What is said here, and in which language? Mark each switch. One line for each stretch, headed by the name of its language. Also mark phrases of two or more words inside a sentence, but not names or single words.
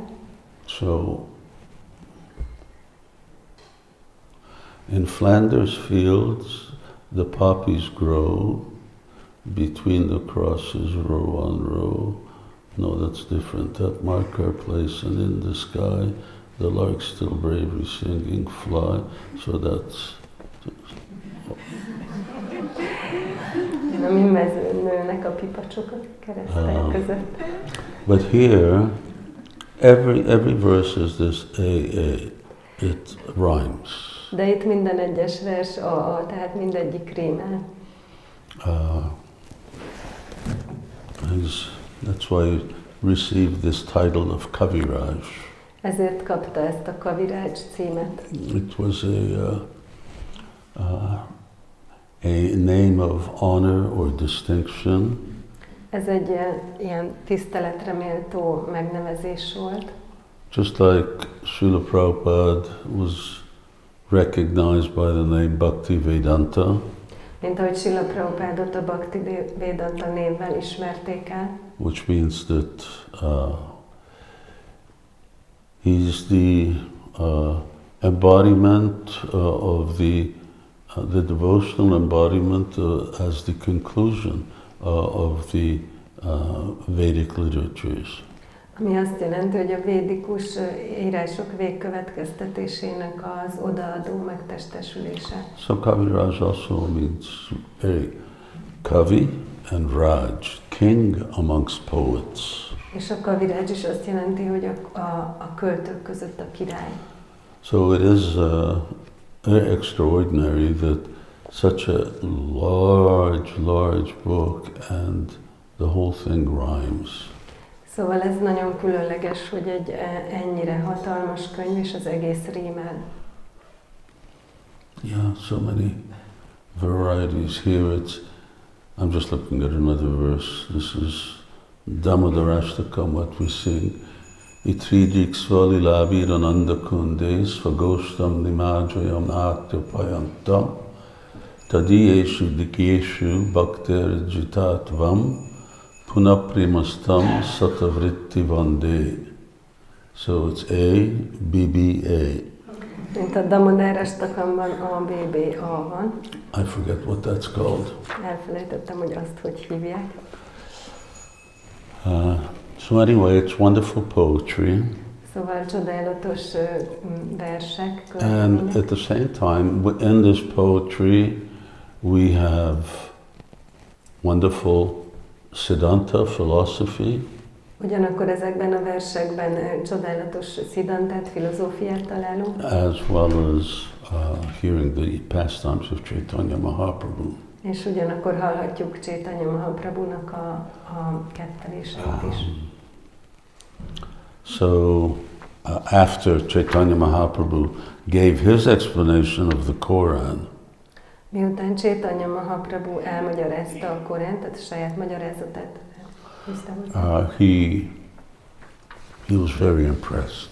English: So, in Flanders fields, the poppies grow between the crosses, row on row. No, that's different. That mark our place, and in the sky, the larks still bravely singing fly. So that's.
Hungarian: Ami mezőn nőnek a pipacsok a keresztek között.
English: But here, every verse is this A. It rhymes.
Hungarian: De itt minden egyes vers A, tehát mindegyik rímel.
English: That's why he received this title of Kaviraj.
Hungarian: Ezért kapta ezt a Kaviraj címet.
English: It was a name of honor or distinction.
Hungarian: Ez egy ilyen tiszteletre méltó megnevezés volt.
English: Just like Srila Prabhupada was recognized by the name Bhaktivedanta.
Hungarian: Mint ahogy Srila Prabhupádot a Bhaktivedanta névvel ismerték el.
English: Which means that he's the embodiment of the devotional embodiment as the conclusion of the Vedic literatures.
Hungarian: Ami azt jelenti, hogy a védikus írások végkövetkeztetésének az odaadó megtestesülése.
English: So Kaviraj also means Kavi and Raj, king amongst poets.
Hungarian: És a Kaviraj is azt jelenti, hogy a költők között a király.
English: So it is very extraordinary that such a large book and the whole thing rhymes.
Hungarian: Szóval ez nagyon különleges, hogy egy ennyire hatalmas könyv, és az egész rímel.
English: Yeah, so many varieties here. I'm just looking at another verse. This is Damodarashtakam, what we sing.
Sanskrit: Itridik svalilabi rananda kunde svagostam nimajayam atyapayantam tadiyeshu dikyeshu bhakter jitatvam punaprimastam satavritti vande.
English: So it's A, B, B, A.
Hungarian: Mint a Damodarashtakamban A, B, B, A van.
English: I forget what that's called.
Hungarian: Elfelejtettem, hogy azt hogy hívják.
English: So anyway, it's wonderful poetry.
Hungarian: Szóval csodálatos versek.
English: And at the same time, in this poetry, we have wonderful Siddhanta philosophy.
Hungarian: Ugyanakkor ezekben a versekben csodálatos Siddhantát, filozófiát találunk.
English: As well as hearing the pastimes of Caitanya Mahaprabhu.
Hungarian: És ugyanakkor hallhatjuk Caitanya Mahaprabhunak a ketteléseit is.
English: So after Caitanya Mahaprabhu gave his explanation of the Quran,
Hungarian: miután Caitanya Mahaprabhu elmagyarázta a Koránt, tehát a saját magyarázatát,
English: he was very impressed.